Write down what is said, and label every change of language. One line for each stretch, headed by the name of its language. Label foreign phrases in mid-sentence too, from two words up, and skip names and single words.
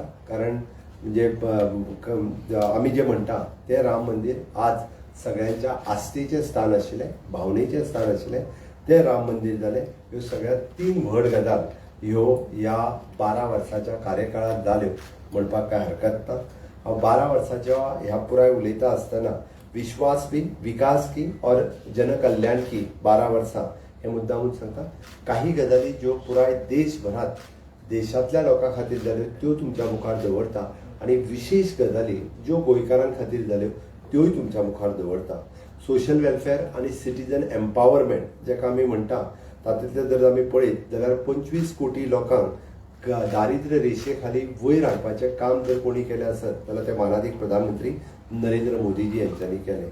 Konkani: कारण म्हणजे आमी जें म्हणटा तें राम मंदिर आज सगळ्यांच्या आस्थेचें स्थान आशिल्लें भावनेचें स्थान आशिल्लें तें राम मंदिर जालें. ह्यो सगळ्यात 3 व्हड गजाल ह्यो ह्या 12 वर्साच्या कार्यकाळात जाल्यो म्हणपाक कांय हरकत ना. हांव 12 वर्साच्या ह्या पुराय उलयता आसतना
Hindi: विश्वास की विकास की और जनकल्याण की
Konkani: 12 वर्सां हे मुद्दामून सांगता. काही गजाली ज्यो पुराय देशभरात देशांतल्या लोकां खातीर जाल्यो त्यो तुमच्या मुखार दवरता आनी विशेष गजाली ज्यो गोंयकारां खातीर जाल्यो त्योय तुमच्या मुखार दवरता.
English: social welfare
Konkani: आनी
English: citizen empowerment
Konkani: जेका आमी म्हणटा तातूंतले जर आमी पळयत जाल्यार 25 कोटी लोकांक दारिद्र्य रेशे खाली वयर हाडपाचें काम जर कोणी केलें आसत जाल्यार ते मानादीक प्रधानमंत्री नरेंद्र मोदीजी यांच्यांनी केलें.